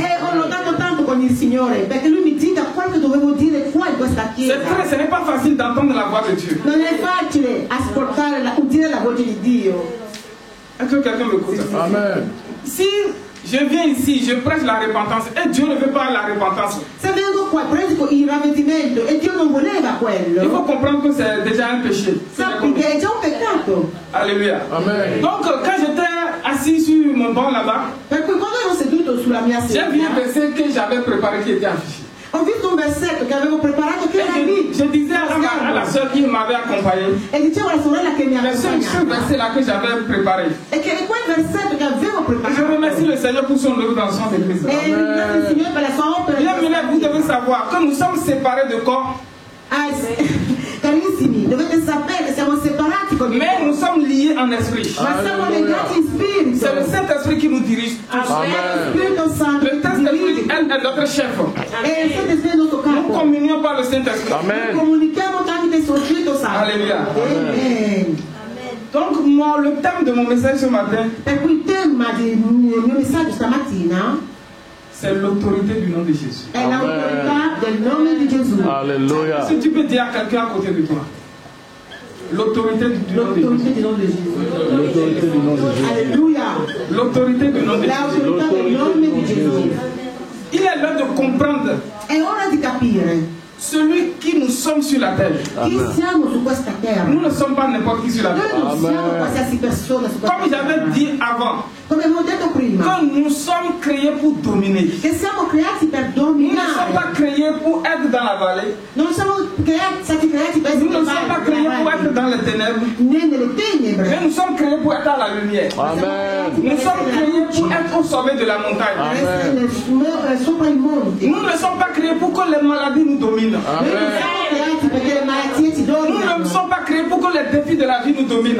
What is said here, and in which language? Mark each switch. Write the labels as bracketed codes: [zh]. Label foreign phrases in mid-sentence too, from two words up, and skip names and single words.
[it] E ho lottato tanto con il Signore perché Lui mi dica quello che dovevo dire qua in questa chiesa. [fr] Ce n'est pas facile d'entendre la voix de Dieu. [it] Non è facile ascoltare, udire la voce di Dio. [fr] Est-ce que quelqu'un me écoute? Amen. Si je viens ici, je prêche la repentance et Dieu ne veut pas la repentance, [it] Se vengo qua, predico il ravvedimento e Dio non voleva [fr] il faut [it] quello, [fr] comprendre que c'est déjà un péché. [it] sappi che è già un peccato. [fr] Alléluia. Amen. Donc, quand j'étais assis sur mon banc là-bas, [it] Per cui quando ero seduto sulla mia [fr] j'ai vu un [it] sedia, [fr] verset que j'avais préparé qui était affiché. [it] ho visto un versetto che avevo preparato che [fr] Et [it] era lì. [fr] je disais à la soeur qui m'avait accompagné, [it] E dicevo alla sorella che mi aveva [fr] mais ce [it] accompagnato. [fr] verset-là que j'avais préparé. [it] E che è quel versetto che avevo [fr] Je [it] preparato. [fr] remercie le Seigneur pour son œuvre dans son église. [it] E ringrazio il Signore per la sua opera. [fr] Bien, vous devez savoir que nous sommes séparés de corps, [it] Ah, carissimi, dovete sapere che siamo separati con il [fr] mais nous sommes liés en esprit. [it] ma siamo legati in spirito. [fr] C'est le Saint-Esprit qui nous dirige. [it] Amen. Spirito Santo [fr] Le Saint-Esprit est notre chef. [it] e il Santo Spirito è il nostro [fr] Nous [it] capo. [fr] communions par le Saint-Esprit. Amen. [it] Comunichiamo tramite il suo Spirito Santo. [fr] Alléluia. Amen. Donc, moi, le thème de mon message ce matin, [it] Per cui il tema del mio messaggio stamattina [fr] c'est l'autorité du nom de Jésus. [it] è l'autorità del nome di Gesù. Hallelujah. [fr] Si tu peux dire à quelqu'un à côté de toi, l'autorité du nom de [it] L'autorità [fr] Jésus. [it] del nome di Gesù. [fr] L'autorité du nom de Jésus. [it] Alleluia. [fr] L'autorité du nom de Jésus. [it] L'autorità del nome di Gesù. [fr] Il est l'heure de comprendre [it] È ora di capire [fr] celui qui nous sommes sur la terre. [it] chi siamo su questa terra. [fr] Nous ne sommes pas n'importe qui sur la [it] Noi [fr] terre. [it] non siamo qualsiasi persona su questa [fr] Comme j'avais [it] terra. [fr] dit avant, [it] Come avevo detto prima, [fr] que nous sommes créés pour dominer. [it] che siamo creati per [fr] Nous ne sommes pas [it] dominare. [fr] créés pour être dans la vallée. [it] Non siamo stati creati per [fr] Nous [it] essere [fr] ne sommes pas créés pour être dans les ténèbres. [it] né nelle [fr] Mais [it] tenebre, [fr] nous sommes créés pour être à la lumière. Amen. Nous sommes créés pour être au sommet de la montagne. Amen. Nous ne sommes pas créés pour que les maladies nous dominent. Amen. Nous ne sommes pas créés pour que les défis de la vie nous dominent.